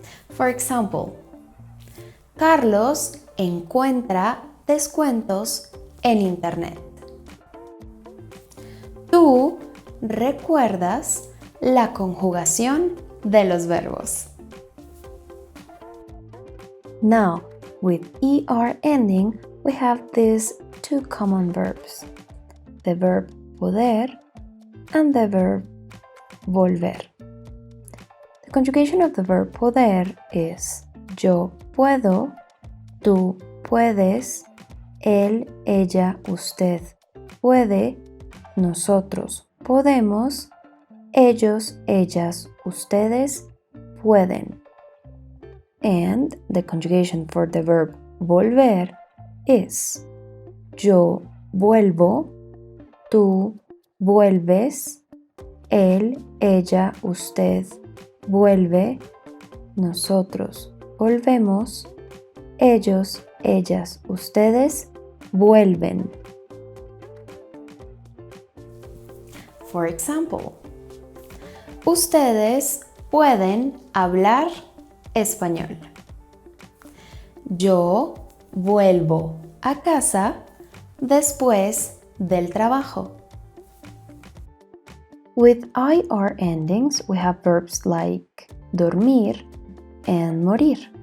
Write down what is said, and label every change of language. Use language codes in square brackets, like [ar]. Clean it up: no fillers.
[en] For example, [es] Carlos encuentra descuentos en Internet. Tú recuerdas la conjugación de los verbos. [en] Now, with ER ending, we have these two common verbs, the verb poder and the verb volver. The conjugation of the verb poder is [es] yo puedo, tú puedes, él, ella, usted puede, nosotros podemos, ellos, ellas, ustedes pueden. [en] And the conjugation for the verb volver is [es] yo vuelvo, tú vuelves, él, ella, usted vuelve, nosotros volvemos, ellos, ellas, ustedes vuelven. [en] For example, [es] ustedes pueden hablar español. Yo vuelvo a casa después del trabajo. [en] With IR endings, we have verbs like dormir and morir.